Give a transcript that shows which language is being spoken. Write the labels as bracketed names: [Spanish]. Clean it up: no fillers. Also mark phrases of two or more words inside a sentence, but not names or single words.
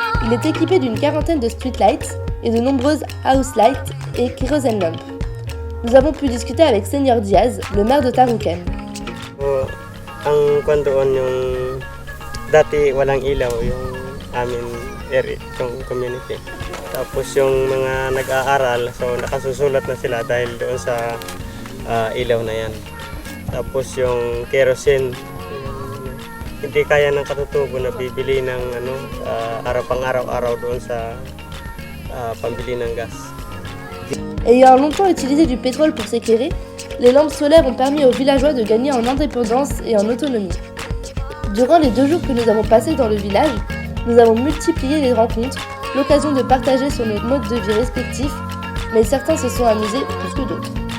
[French] Il est équipé d'une quarantaine de streetlights et de nombreuses [English] house lights [French] et [English] kerosene lamps. [French] Nous avons pu discuter avec Senior Diaz, le maire de Tarouken. [Filipino] Ang kwan doon yung dati walang ilaw yung amin area, yung community. Tapos yung mga nag-aaral, so nakasusulat na sila dahil doon sa ilaw na yan. Tapos yung kerosene, hindi kaya ng katutubo na bibili ng pang-araw-araw doon sa pambili ng gas. [French] Ayant longtemps utilisé du pétrole pour s'éclairer, les lampes solaires ont permis aux villageois de gagner en indépendance et en autonomie. Durant les 2 jours que nous avons passés dans le village, nous avons multiplié les rencontres, l'occasion de partager sur nos modes de vie respectifs, mais certains se sont amusés plus que d'autres.